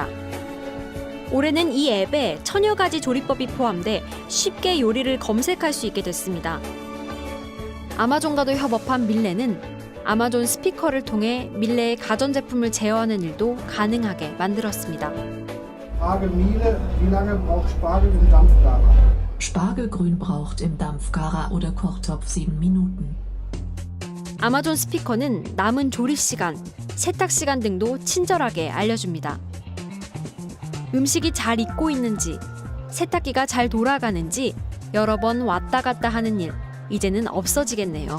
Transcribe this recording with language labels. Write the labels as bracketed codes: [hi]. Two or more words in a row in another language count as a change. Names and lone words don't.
[ko] 올해는 이 앱에 천여 가지 조리법이 포함돼 쉽게 요리를 검색할 수 있게 됐습니다. 아마존과도 협업한 밀레는 아마존 스피커를 통해 밀레의 가전제품을 제어하는 일도 가능하게 만들었습니다. [de] Frage Miele, wie lange braucht Spargel im Dampfgarer? Spargelgrün braucht im Dampfgarer oder Kochtopf 7 Minuten. [ko] 아마존 스피커는 남은 조리 시간, 세탁 시간 등도 친절하게 알려줍니다. 음식이 잘 익고 있는지, 세탁기가 잘 돌아가는지 여러 번 왔다 갔다 하는 일, 이제는 없어지겠네요.